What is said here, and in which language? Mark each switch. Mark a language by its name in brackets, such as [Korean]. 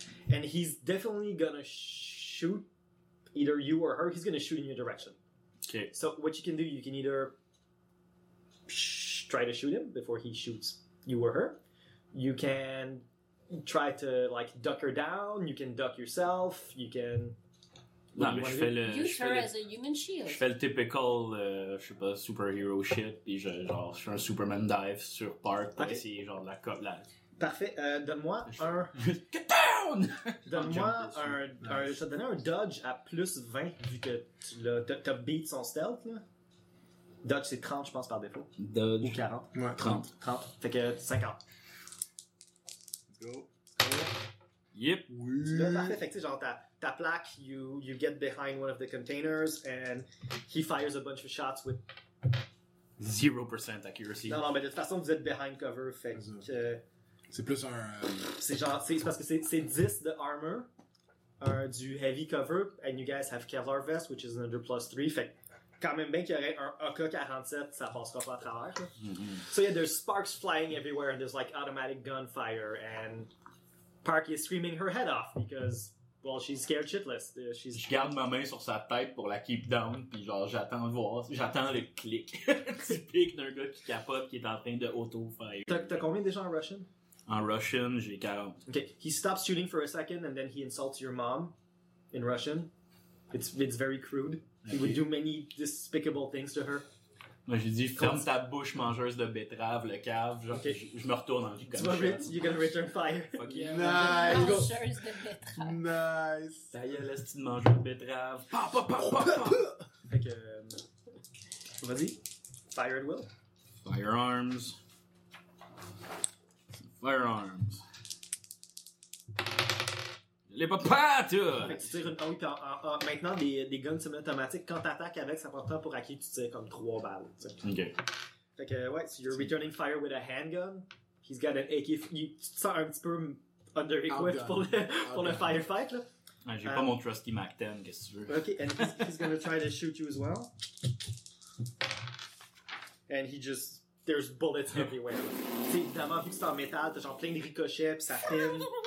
[English] And he's definitely going to shoot either you or her. He's going to shoot in your direction. Okay. So what you can do, you can either... try to shoot him before he shoots you or her. You can try to like duck her down. You can duck yourself. You can. [French] Non, mais je fais le, [English] use her as a human shield. [French] Je fais le typical, je sais pas, [English] superhero shit. [French] Puis je fais un Superman dive sur Park pour essayer genre la cop là. Parfait. Donne-moi un. [English] Get down! [French] Donne-moi un. Ça te donnait un dodge à plus 20 vu que t'as beat son stealth là. Dodge, c'est 30, je pense, par défaut. Dodge. Ou 40. Ouais. 30. Fait que 50. [English] Let's go. Yep. [French] Oui. Là, parfait. Fait que, genre, ta plaque, [English] you get behind one of the containers, and he fires a bunch of shots with... 0% accuracy. [French] Non, mais de toute façon, vous êtes [English] behind cover, [French] fait que... C'est plus un... C'est genre, c'est parce que c'est 10 de armor, du heavy cover, [English] and you guys have Kevlar vest, which is another plus 3, [French] fait que... Quand même bien qu'il y aurait un AK-47, ça passera pas à travers. [English] So yeah, there's sparks flying everywhere, and there's like automatic gunfire, and Park is screaming her head off, because, well, she's scared shitless. She's... [French] Je garde ma main sur sa tête pour la [English] keep down, [French] puis genre, j'attends le clic typique d'un gars qui capote, qui est en train de auto-fire. T'as combien déjà en Russian? En Russian, j'ai 40. [English] Okay, he stops shooting for a second, and then he insults your mom in Russian. It's very crude. He would do many despicable things to her. [French] Moi, j'ai dit, ferme ta bouche, mangeuse de betterave, le cave. Genre, okay. Je me retourne en vie comme ça. [English] You're gonna return fire. Fuck yeah. Nice. [French] Mangeuse de betterave. [English] Nice. [French] Ça y est, laisse-tu de manger de betterave. Pa, pa, pa, pa, pa. Fait que. Vas-y. [English] Fire at will. Firearms. Firearms. [French] Les papas, tu tires une haute. Maintenant, des guns semi-automatiques, quand t'attaques avec, ça prend temps pour acquis, tu tires comme 3 balles. T'sais. Ok. Fait que, ouais, [English] so you're returning fire with a handgun. He's got an AK. [French] Tu te sens un petit peu [English] under-equipped [French] pour le firefight, là. Ouais, j'ai pas mon trusty Mac 10, qu'est-ce que tu veux. [English] Ok, and he's gonna try to shoot you as well. And he just. There's bullets everywhere. [French] Tu sais, évidemment, vu que c'est en métal, t'as genre plein de ricochets, pis ça pine.